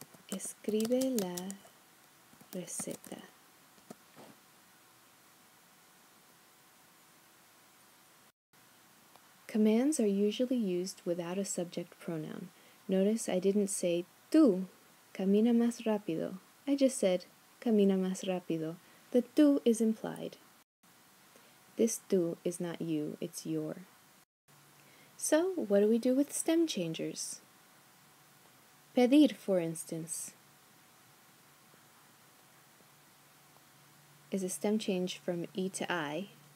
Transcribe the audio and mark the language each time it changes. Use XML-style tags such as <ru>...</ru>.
<es>Escribe la receta.</es> <en>Commands are usually used without a subject pronoun. Notice I didn't say</en> <es>tú, camina más rápido.</es> <en>I just said</en> <es>camina más rápido.</es> <en>The tú is implied. This tú is not you, it's your. So, what do we do with stem changers? Pedir, for instance, is a stem change from E to I.</en>